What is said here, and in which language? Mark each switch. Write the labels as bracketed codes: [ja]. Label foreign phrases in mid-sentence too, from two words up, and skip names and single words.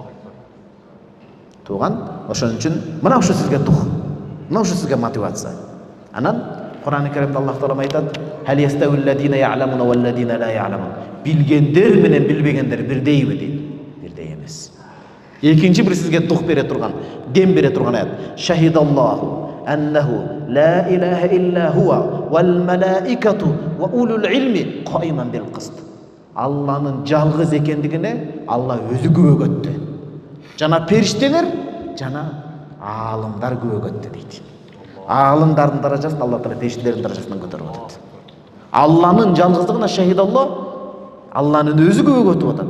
[ky] Тууган, ошон үчүн мына ушу сизге дух, мына ушу сизге мотивация. Анан Кур'ан-ы Каримде Аллах Таала айтат: [ar] "هل يستوي الذين يعلمون والذين لا يعلمون." [ky] Билгендер менен билбегендер бирдейби дейт. Бирдей эмес. Экинчи бир сизге дух бере турган, дем бере турган аят: [ar] "شهد الله أنه لا إله إلا هو والملائكة وأولو العلم قائما بالقسط." [ky] Алланын жалгыз экендигине Алла өзү күбө өттү. Жана периштелер, жана аалымдар күбө өттү дейт. Аалымдардын даражасын Алла Таала периштелердин даражасынан көтөрүп атат. Алланын жалгыздыгына шахидаллах, Алланын өзү күбө өтүп атат.